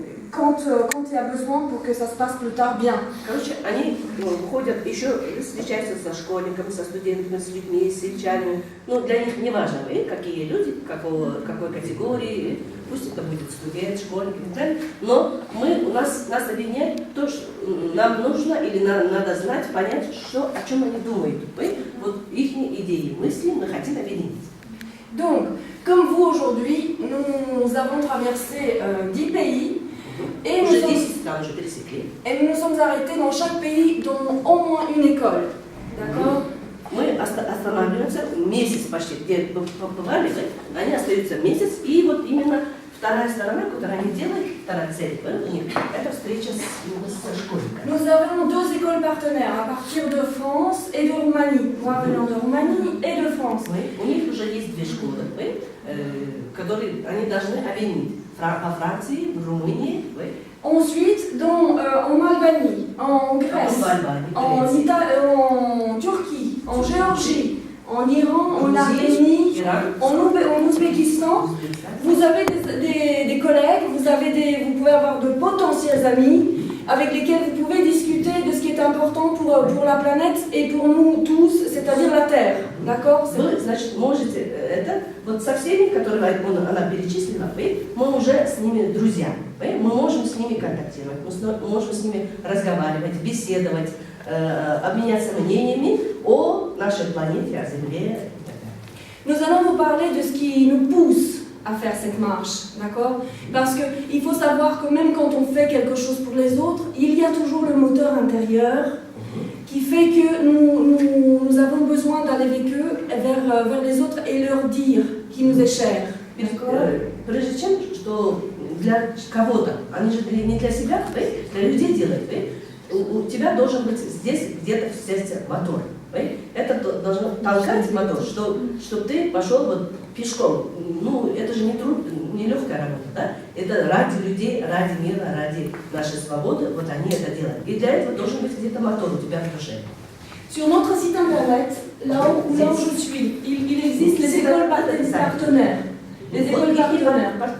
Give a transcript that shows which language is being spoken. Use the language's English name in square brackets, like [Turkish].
[French] quand il y a besoin pour que ça se passe plus tard bien. [Russian] Короче, они ходят, еще встречаются со школьниками, со студентами, с людьми, с сельчанами. Ну, для них не важно, какие люди, какой категории, пусть это будет студент, школьник и так далее. Но нас объединяет то, что нам нужно или надо знать, понять, о чем они думают. Вот их идеи, мысли мы хотим объединить. [French] Donc, comme vous aujourd'hui, nous avons traversé 10 pays et nous sommes arrêtés dans chaque pays dans au moins une école. D'accord? [Russian] Мы останавливаемся месяц почти, где побывали, они остаются месяц, и вот именно вторая сторона, которую они делают, вторая цель, у них, это встреча с школьниками. [French] Nous avons 2 écoles partenaires à partir de France et de Roumanie. Moi venant de Roumanie et de France. [Russian] У них уже есть 2 школы, которые они должны объединить. По Франции, в Румынии. [French] Ensuite, en Albanie, en Grèce, en Turquie, en Géorgie, en Iran, en Arménie, en Ouzbékistan, vous avez des collègues, vous pouvez avoir de potentiels amis avec lesquels vous pouvez discuter de ce qui est important pour la planète et pour nous tous, c'est-à-dire la Terre. D'accord? [Russian] Вы, значит, можете это, вот со всеми, которые она перечислила, мы уже с ними друзья, мы можем с ними контактировать, мы можем с ними разговаривать, беседовать, обменяться мнениями о нашей планете, о Земле. [French] Nous allons vous parler de ce qui nous pousse à faire cette marche, d'accord? Parce qu'il faut savoir que même quand on fait quelque chose pour les autres, il y a toujours le moteur intérieur qui fait que nous avons besoin d'aller avec eux vers les autres et leur dire qui nous est cher. [Russian] Прежде чем, что для кого-то, они же не для себя, для людей делают, у тебя должен быть здесь где-то в сердце мотор. Это должно толкать мотор, чтобы ты пошел вот пешком. Ну, это же не легкая работа, да? Это ради людей, ради мира, ради нашей свободы, вот они это делают. И для этого должен быть где-то мотор у тебя в душе. [French] Sur notre site internet, là où je suis, il existe les écoles partenaires. Les écoles partenaires.